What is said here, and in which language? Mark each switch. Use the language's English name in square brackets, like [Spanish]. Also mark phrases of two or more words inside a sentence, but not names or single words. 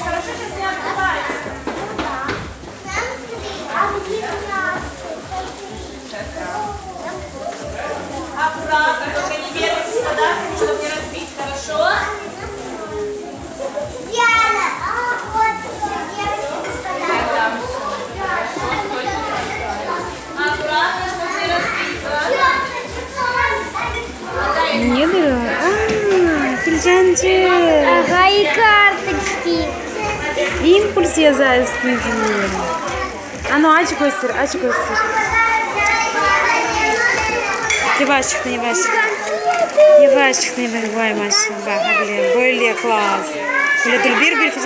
[Russian] Хорошо, сейчас не открывайте. Аккуратно, только не бегайте с подарками, чтобы не разбить. Хорошо? Аккуратно, чтобы не разбить. [Turkish] Ne diyor? Filcancı. [Russian] Ага, и карточки. [Turkish] İmpuls yazar üstünde. Ano aç göster, aç göster. Yavaş çıktı, yavaş çıktı. Yavaş çıktı, yavaş. Vay maşallah. Bak, böyle klas. Böyle bir filcan.